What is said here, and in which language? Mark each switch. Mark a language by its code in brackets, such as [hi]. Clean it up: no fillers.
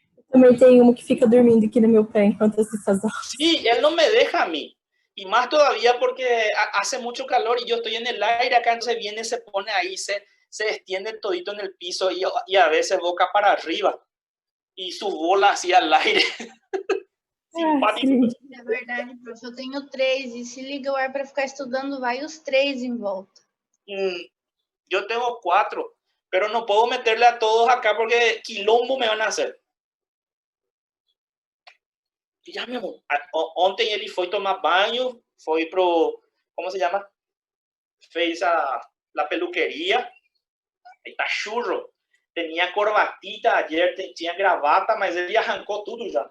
[pt] Também tem uma que fica dormindo aqui no meu pé enquanto se faz aula. [es] Sí, él no me deja a mí. Y más todavía porque hace mucho calor y yo estoy en el aire acá, entonces viene, se pone ahí, se extiende todito en el piso y a veces boca para arriba. y sus bolas así al aire. Simpático. [pt] É verdade, prof. Eu tenho 3 e se liga o ar para ficar estudando, vai os 3 em volta. [es] Yo tengo 4, pero no puedo meterle a todos acá porque quilombo me van a hacer. [pt] E já, meu irmão, ontem ele foi tomar banho, foi pro, [es] como se llama? [pt] Fez [es] la peluquería, [pt] aí tá churro. [es] Tenía corbatita ayer, [pt] tinha gravata, mas ele arrancou tudo já.